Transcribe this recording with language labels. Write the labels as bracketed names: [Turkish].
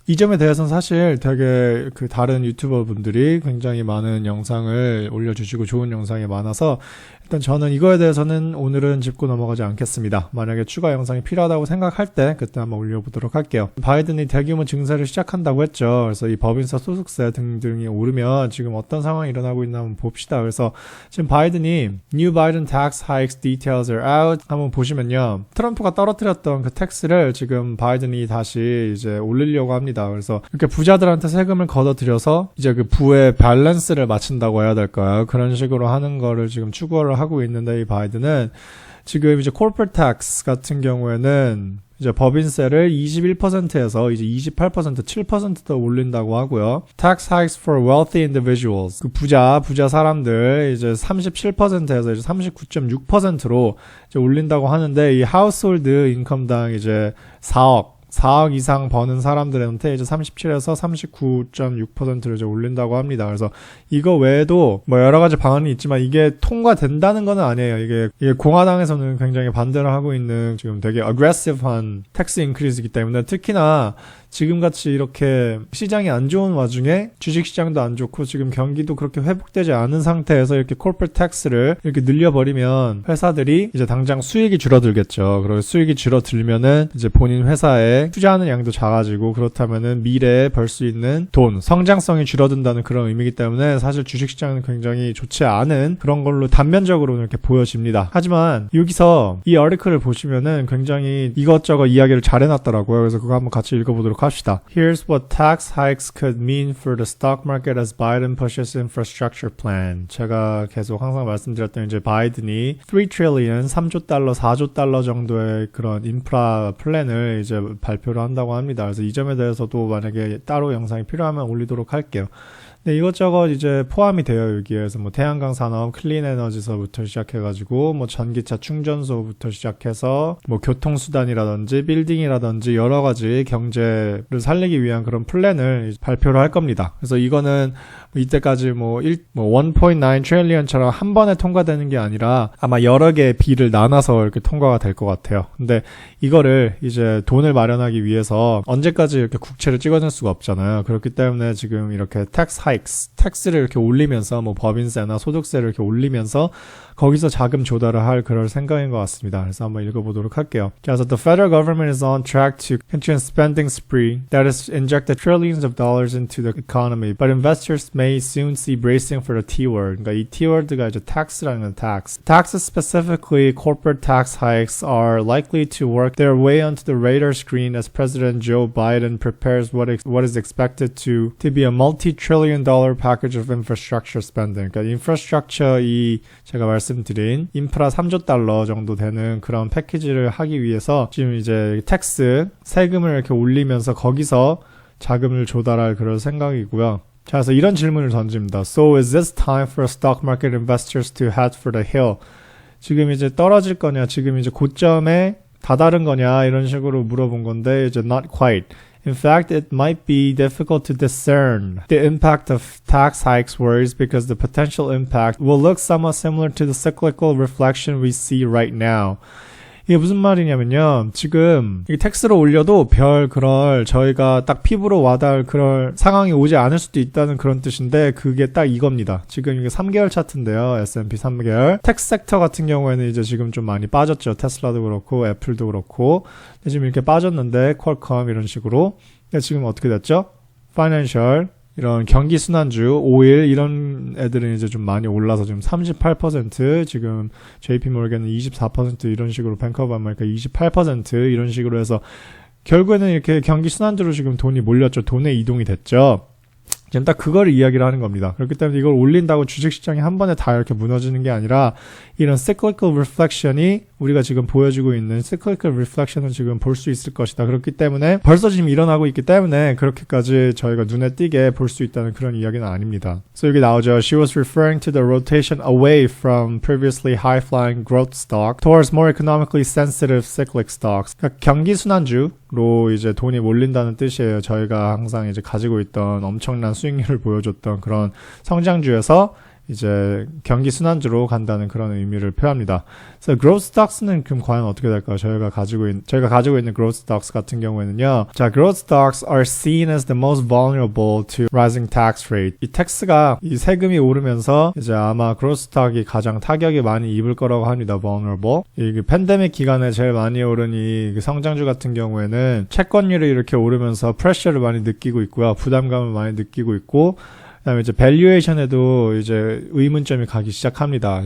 [Korean] 이 점에 대해서는 사실 되게 그 다른 유튜버 분들이 굉장히 많은 영상을 올려주시고 좋은 영상이 많아서 일단 저는 이거에 대해서는 오늘은 짚고 넘어가지 않겠습니다. 만약에 추가 영상이 필요하다고 생각할 때 그때 한번 올려보도록 할게요. 바이든이 대규모 증세를 시작한다고 했죠. 그래서 이 법인세, 소득세 등등이 오르면 지금 어떤 상황이 일어나고 있나 한번 봅시다. 그래서 지금 바이든이 [English] New Biden tax hikes details are out [Korean] 한번 보시면요. 트럼프가 떨어뜨렸던 그 텍스를 지금 바이든이 다시 이제 올리려고 합니다. 그래서 이렇게 부자들한테 세금을 걷어들여서 이제 그 부의 밸런스를 맞춘다고 해야 될까요? 그런 식으로 하는 거를 지금 추구를 하고 있는데 이 바이든은 지금 이제 corporate tax 같은 경우에는 이제 법인세를 21%에서 이제 28%, 7% 올린다고 하고요. [English] Tax hikes for wealthy individuals. [Korean] 그 부자 사람들 이제 37%에서 이제 39.6%로 이제 올린다고 하는데 이 household income당 이제 4억 이상 버는 사람들한테 이제 37에서 39.6%를 이제 올린다고 합니다. 그래서 이거 외에도 뭐 여러 가지 방안이 있지만 이게 통과된다는 건 아니에요. 이게 공화당에서는 굉장히 반대를 하고 있는 지금 되게 aggressive한 텍스 인크리즈이기 때문에 특히나 지금같이 이렇게 시장이 안 좋은 와중에 주식시장도 안 좋고 지금 경기도 그렇게 회복되지 않은 상태에서 이렇게 corporate tax를 이렇게 늘려버리면 회사들이 이제 당장 수익이 줄어들겠죠. 그리고 수익이 줄어들면은 이제 본인 회사에 투자하는 양도 작아지고 그렇다면은 미래에 벌 수 있는 돈, 성장성이 줄어든다는 그런 의미이기 때문에 사실 주식시장은 굉장히 좋지 않은 그런 걸로 단면적으로는 이렇게 보여집니다. 하지만 여기서 이 아티클을 보시면은 굉장히 이것저것 이야기를 잘 해놨더라고요. 그래서 그거 한번 같이 읽어보도록 합시다. [English] Here's what tax hikes could mean for the stock market as Biden pushes infrastructure plan. [Korean] 제가 계속 항상 말씀드렸던 이제 바이든이 3 trillion, 3조 달러, 4조 달러 정도의 그런 인프라 플랜을 이제 발표를 한다고 합니다. 그래서 이 점에 대해서도 만약에 따로 영상이 필요하면 올리도록 할게요. 네, 이것저것 이제 포함이 돼요, 여기에서. 뭐, 태양광 산업, 클린 에너지서부터 시작해가지고, 뭐, 전기차 충전소부터 시작해서, 뭐, 교통수단이라든지, 빌딩이라든지, 여러 가지 경제를 살리기 위한 그런 플랜을 발표를 할 겁니다. 그래서 이거는 이때까지 뭐 1.9 트릴리언처럼 한 번에 통과되는 게 아니라 아마 여러 개의 비를 나눠서 이렇게 통과가 될 것 같아요. 근데 이거를 이제 돈을 마련하기 위해서 언제까지 이렇게 국채를 찍어낼 수가 없잖아요. 그렇기 때문에 지금 이렇게 텍스를 이렇게 올리면서 뭐 법인세나 소득세를 이렇게 올리면서 거기서 자금 조달을 할 그럴 생각인 것 같습니다. 그래서 한번 읽어보도록 할게요. [English] 그래서 the federal government is on track to continue a spending spree that has injected trillions of dollars into the economy, but investors may soon see bracing for the T-word. [Korean] 그러니까 이 T-word가 이제 tax라는 tax. [English] Taxes, specifically corporate tax hikes, are likely to work their way onto the radar screen as President Joe Biden prepares what is expected to be a multi-trillion dollar package of infrastructure spending. [Korean] 그러니까 infrastructure 제가 말씀드린 인프라 3조 달러 정도 되는 그런 패키지를 하기 위해서 지금 이제 세금을 이렇게 올리면서 거기서 자금을 조달할 그런 생각이고요. 자, 그래서 이런 질문을 던집니다. [English] So is this time for stock market investors to head for the hill? [Korean] 지금 이제 떨어질 거냐, 지금 이제 고점에 다다른 거냐 이런 식으로 물어본 건데 이제 [English] not quite. In fact, it might be difficult to discern the impact of tax hikes worries because the potential impact will look somewhat similar to the cyclical reflection we see right now. [Korean] 이게 무슨 말이냐면요. 지금 이 텍스를 올려도 그럴 저희가 딱 피부로 와닿을 그럴 상황이 오지 않을 수도 있다는 그런 뜻인데 그게 딱 이겁니다. 지금 이게 3개월 차트인데요. S&P 3개월. 텍스 섹터 같은 경우에는 이제 지금 좀 많이 빠졌죠. 테슬라도 그렇고 애플도 그렇고. 지금 이렇게 빠졌는데 퀄컴 이런 식으로. 근데 지금 어떻게 됐죠? 파이낸셜 이런 경기 순환주, 오일 이런 애들은 이제 좀 많이 올라서 지금 38%, 지금 JP 모르겐은 24% 이런 식으로 뱅크 오브 아메리카 28% 이런 식으로 해서 결국에는 이렇게 경기 순환주로 지금 돈이 몰렸죠. 돈의 이동이 됐죠. 지금 딱 그거를 이야기를 하는 겁니다. 그렇기 때문에 이걸 올린다고 주식시장이 한 번에 다 이렇게 무너지는 게 아니라 이런 cyclical reflection이 우리가 지금 보여주고 있는 cyclical reflection을 지금 볼 수 있을 것이다. 그렇기 때문에 벌써 지금 일어나고 있기 때문에 그렇게까지 저희가 눈에 띄게 볼 수 있다는 그런 이야기는 아닙니다. 그래서 여기 나오죠. [English] She was referring to the rotation away from previously high-flying growth stock towards more economically sensitive cyclic stocks. [Korean] 그러니까 경기 순환주로 이제 돈이 몰린다는 뜻이에요. 저희가 항상 이제 가지고 있던 엄청난 수익률을 보여줬던 그런 성장주에서 이제 경기 순환주로 간다는 그런 의미를 표합니다. 그래서 growth stocks는 그럼 과연 어떻게 될까요? 저희가 가지고 있는 growth stocks 같은 경우에는요. [English] 자, growth stocks are seen as the most vulnerable to rising tax rate. [Korean] 이 텍스가 이 세금이 오르면서 이제 아마 growth stock이 가장 타격이 많이 입을 거라고 합니다. [English] vulnerable. [Korean] 이 팬데믹 기간에 제일 많이 오른 이 성장주 같은 경우에는 채권율이 이렇게 오르면서 프레셔를 많이 느끼고 있고요. 부담감을 많이 느끼고 있고 그다음에 이제 밸류에이션에도 이제 의문점이 가기 시작합니다.